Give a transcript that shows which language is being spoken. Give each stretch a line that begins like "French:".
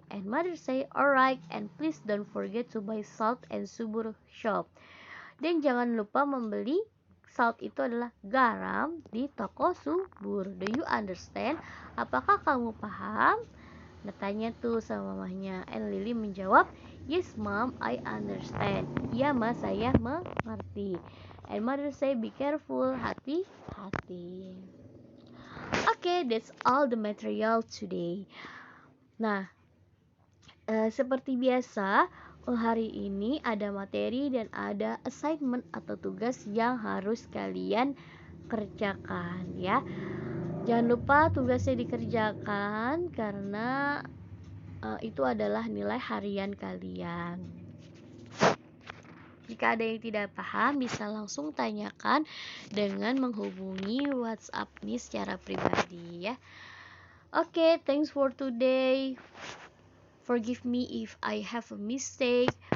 English: And mother say, alright, and please don't forget to buy salt and subur shop.
Indonesian: Dan jangan lupa membeli salt, itu adalah garam, di toko subur.
English: Do you understand?
Indonesian: Apakah kamu paham? Nah, tanya tuh sama mamahnya.
English: And Lily menjawab, yes mom, I understand.
Indonesian: Ya ma, saya mengerti.
English: And mother say, be careful, hati-hati. Okay, that's all the material today.
Indonesian: Nah, seperti biasa, hari ini ada materi dan ada assignment atau tugas yang harus kalian kerjakan ya. Jangan lupa tugasnya dikerjakan karena itu adalah nilai harian kalian. Jika ada yang tidak paham, bisa langsung tanyakan dengan menghubungi WhatsApp nih secara pribadi ya.
English: Okay, thanks for today. Forgive me if I have a mistake.